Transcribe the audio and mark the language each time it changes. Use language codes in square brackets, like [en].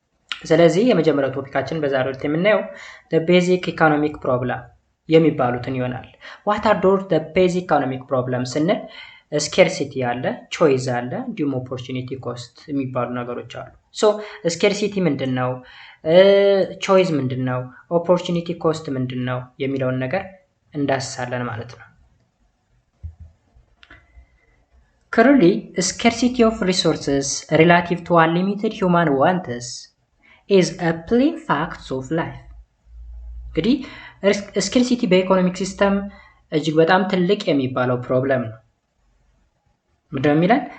[am] ስለዚህ የመጀመሪያው ቶፒካችን በዛሬው ዕለት የምናየው [en] the basic economic problem [am] የሚባሉትን ይሆናል። [en] what are the basic economic problems [am] ስንል ስኬርሲቲ አለ፣ ቾይስ አለ፣ እንዲሁም ኦፖርቹኒቲ ኮስት የሚባሉ ነገሮች አሉ። ሶ ስኬርሲቲ ምንድነው? ቾይስ ምንድነው? ኦፖርቹኒቲ ኮስት ምንድነው የሚለውን ነገር እንዳስሳለን ማለት ነው። [en] Currently, scarcity of resources relative to unlimited human wants is a plain fact of life. [am] እንግዲህ ስኬርሲቲ በኢኮኖሚክ ሲስተም እጅግ በጣም ትልቅ የሚባለው ፕሮብለም ነው። ምንድነው የሚለን?